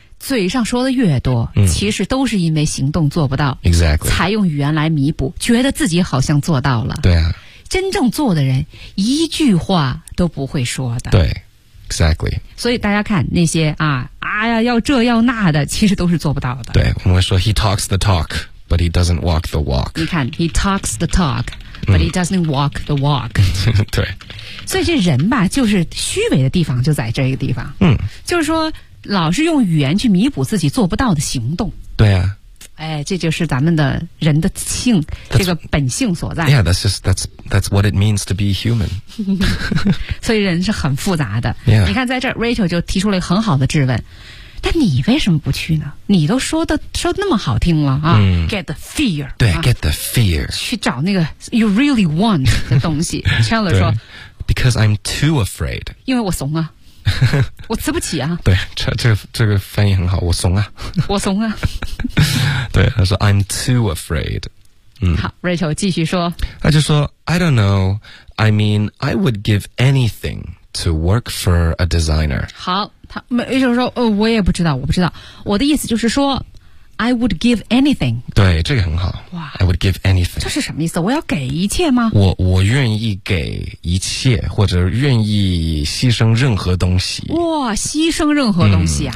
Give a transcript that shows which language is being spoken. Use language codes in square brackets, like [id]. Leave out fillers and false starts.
[zh] 嘴上说的越多，其实都是因为行动做不到。 [en] Exactly， [zh] 才用语言来弥补，觉得自己好像做到了。对啊，真正做的人一句话都不会说的。对 ，Exactly。所以大家看那些啊，哎呀，要这要那的，其实都是做不到的。 [en] 对，我们说 He talks the talk， but he doesn't walk the walk。你看，He talks the talk。But he doesn't walk the walk. [zh] 对，所以这人吧，就是虚伪的地方就在这个地方。就是说，老是用语言去弥补自己做不到的行动。对啊。哎，这就是咱们的人的性，这个本性所在。 [en] Yeah, that's just that's what it means to be human. [zh] 所以人是很复杂的。 [en] Yeah. [zh] 你看，在这儿 ，Rachel 就提出了一个很好的质问：但你为什么不去呢？你都说那么好听了啊、！ Get the fear，对、啊、 [en] ，get the fear， [zh] 去找那个 you really want 的东西。Chandler 说 [en] ，Because I'm too afraid， [zh] 因为我怂啊，我吃不起啊。对，这个翻译很好，我怂啊，我怂啊。对，他说 I'm too afraid。好 ，Rachel 继续说， [en] 他就说 I don't know， I mean I would give anything to work for a designer。 [zh] 好。他没就是说我也不知道，我不知道。我的意思就是说 ， I would give anything。对，这个很好。哇 [en] ，I would give anything。 [zh] 这是什么意思？我要给一切吗？我愿意给一切，或者愿意牺牲任何东西。哇，牺牲任何东西啊、